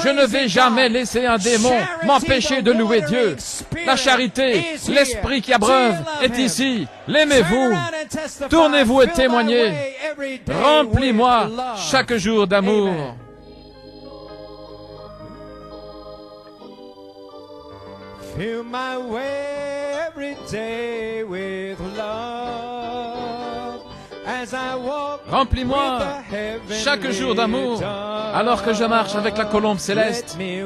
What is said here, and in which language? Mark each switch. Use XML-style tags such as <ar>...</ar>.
<fr>Je ne vais jamais laisser un démon m'empêcher de louer Dieu. La charité, l'esprit qui abreuve est ici. L'aimez-vous. Tournez-vous et témoignez. Remplis-moi chaque jour d'amour.</fr> <en>Fill my way every day with love as I walk.</en> <fr>Remplis-moi chaque jour d'amour alors que je marche avec la colombe céleste.</fr>